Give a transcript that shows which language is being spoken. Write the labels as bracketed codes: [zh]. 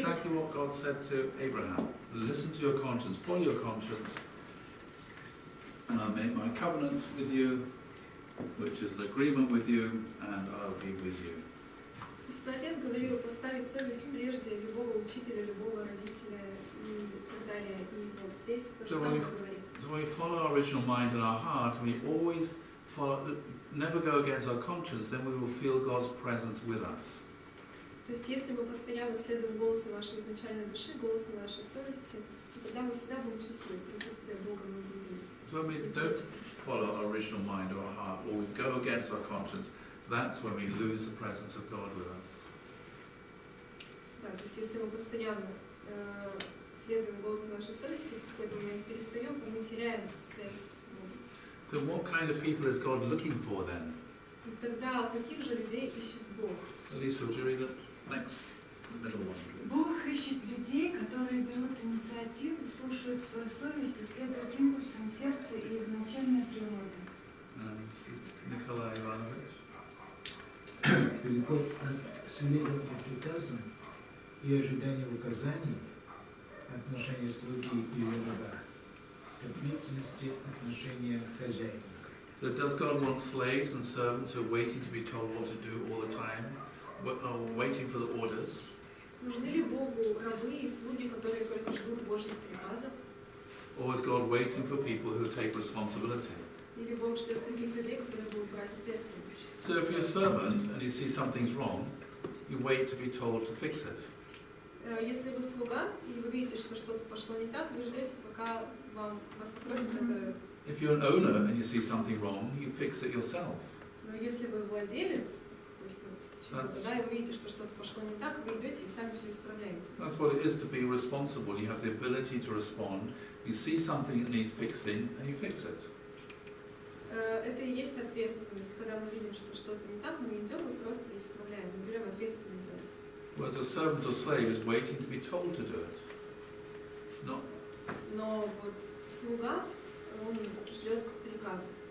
[en] exactly what God said to Abraham. Listen to your conscience, follow your conscience, and I'll make my covenant with you, which is an agreement with you, and I'll be with you. [ru] истинный отец говорил поставить совесть прежде любого учителя, любого родителя и так далее. И вот здесь то же [en] So [ru] самое говорится. [en] So when we follow our original mind and our heart, and we always follow, never go against our conscience, then we will feel God's presence with us. [ru] То есть если мы постоянно следуем голосу нашей изначальной души, голосу нашей совести, то тогда мы всегда будем чувствовать присутствие Бога, мы будем. [en] So when we don't follow our original mind or our heart, or we go against our conscience, that's when we lose the presence of God with us. [ru] Да, то есть если мы постоянно следуем голосу нашей совести, в какой-то момент перестаем, то мы теряем связь с Богом. [en] So what kind of people is God looking for then? [ru] И тогда каких же людей ищет Бог? [en] Lisa, would you read the next, the middle one, please? [ru] Бог ищет людей, которые берут инициативу, слушают свою совесть и следуют импульсам сердца и изначальной природы. [en] And Nikolai Ivanovich. [ru] Переход от следования приказам и ожидания указаний, отношения слуги или раба, к ответственности отношения хозяина. [en] So does God want slaves and servants who are waiting to be told what to do all the time, waiting for the orders? [ru] Нужны ли Богу рабы и слуги, которые только ждут Божьих приказов? [en] Or is God waiting for people who take responsibility? [ru] Или Бог ждет таких людей, которые будут брать ответственность? [en] So if you're a servant and you see something's wrong, you wait to be told to fix it. [ru] Если вы слуга, и вы видите, что что-то пошло не так, вы ждете, пока вас попросят это. [en] If you're an owner and you see something wrong, you fix it yourself. [ru] Но если вы владелец чего-то, да, и вы видите, что что-то пошло не так, вы идете и сами все исправляете. [en] That's what it is to be responsible. You have the ability to respond. You see something that needs fixing and you fix it. [ru] Это и есть ответственность. Когда мы видим, что что-то не так, мы идем и просто исправляем, мы берем ответственность за это. [en] Whereas a servant or slave is waiting to be told to do it. Not. [ru] Но вот слуга, он ждет приказа.